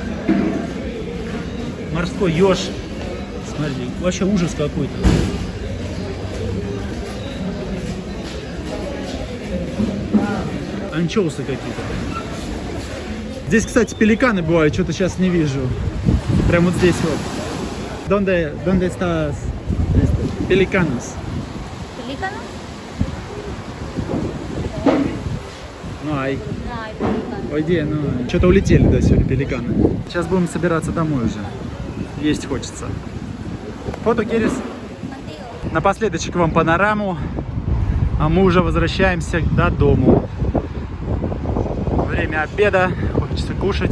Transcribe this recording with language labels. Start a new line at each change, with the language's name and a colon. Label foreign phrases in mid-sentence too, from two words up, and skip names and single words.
Russian: Морской еж. Смотрите, вообще ужас какой-то. Анчоусы какие-то. Здесь, кстати, пеликаны бывают, что-то сейчас не вижу. Прям вот здесь вот.
Spanish: Donde está пеликанос? ¿Pelícano?
Russian: Ну, ай.
Spanish: No, hay pelícano.
Russian: Ой, где, ну, что-то улетели, да, сегодня пеликаны. Сейчас будем собираться домой уже. Есть хочется. Фото, Керис. Напоследочек вам панораму. А мы уже возвращаемся до дому. Время обеда. Хочется кушать.